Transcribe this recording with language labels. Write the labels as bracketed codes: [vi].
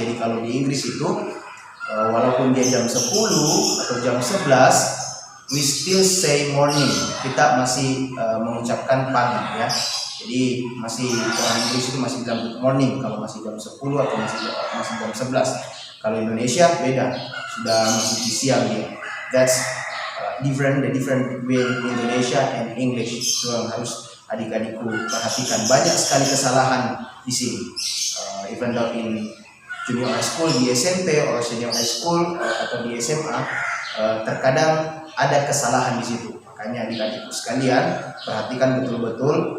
[id] Jadi kalau di Inggris itu walaupun dia jam 10 atau jam 11 [en] we still say morning, [id] kita masih mengucapkan pagi, ya. Jadi masih orang Inggris itu masih bilang [en] good morning [id] kalau masih jam 10 atau masih jam 11. Kalau Indonesia beda, sudah masih di siang dia. [en] That's the different way Indonesia and English. [id] Itu yang harus adik-adikku perhatikan. Banyak sekali kesalahan di sini. [en] Even though in junior high school, [id] di SMP atau senior high school atau di SMA, terkadang ada kesalahan di situ. Makanya adik-adikku sekalian perhatikan betul-betul.